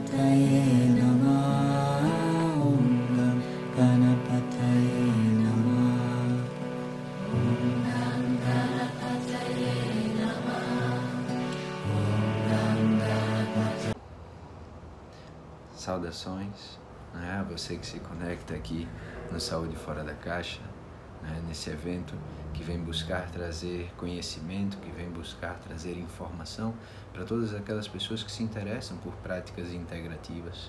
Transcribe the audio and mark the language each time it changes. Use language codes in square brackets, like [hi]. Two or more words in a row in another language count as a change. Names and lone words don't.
[sa] गणपतये नमः. ॐ गं गणपतये नमः. ॐ गं गणपतये नमः. ॐ गं गणपतये. [pt] Saudações, né? Você que se conecta aqui no Saúde Fora da Caixa, né? Nesse evento que vem buscar trazer conhecimento, que vem buscar trazer informação para todas aquelas pessoas que se interessam por práticas integrativas.